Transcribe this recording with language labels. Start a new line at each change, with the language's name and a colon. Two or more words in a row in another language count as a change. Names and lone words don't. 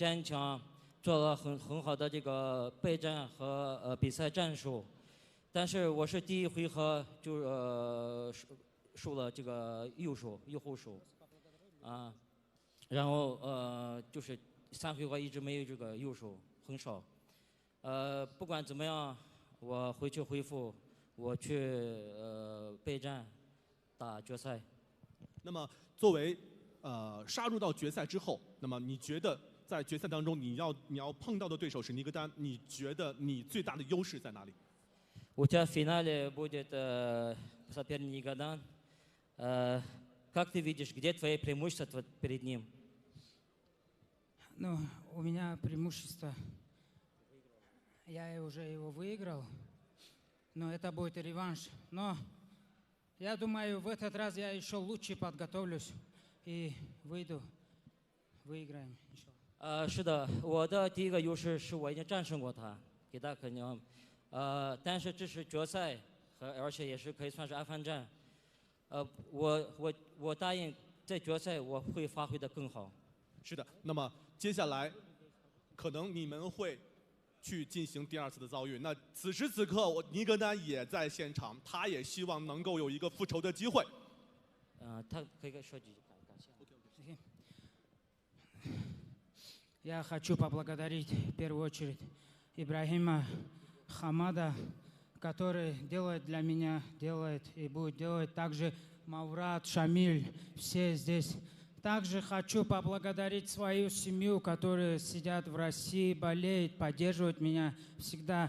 Chinese: 坚强，做了很好的这个备战和比赛战术，但是我是第一回合就输了这个右后手，然后就是3回合一直没有这个右手，很少，不管怎么样，我回去恢复，我去备战，打决赛。那么，作为杀入到决赛之后，那么你觉得在决赛当中你要碰到的对手是尼格丹，你觉得你最大的优势在哪里？
Russian: У тебя в финале будет соперник Нигодан. Как ты видишь, где твои преимущества перед ним? Ну, у меня преимущество. Я уже его выиграл, но это будет реванш. Но я думаю, в этот раз я еще лучше подготовлюсь и выйду, выиграем.
Chinese: 是的，我的第一个优势是我已经战胜过他，给他肯定。但是这是决赛，而且也是可以算是二番战。我答应在决赛我会发挥得更好。是的，那么接下来可能你们会去进行第2次的遭遇。那此时此刻，尼格丹也在现场，他也希望能够有一个复仇的机会。他可以说几句感谢。
Russian: Я хочу поблагодарить в первую очередь Ибрагима Хамада, который делает для меня, делает и будет делать. Также Маврат, Шамиль, все здесь. Также хочу поблагодарить свою семью, которые сидят в России, болеют, поддерживают меня всегда.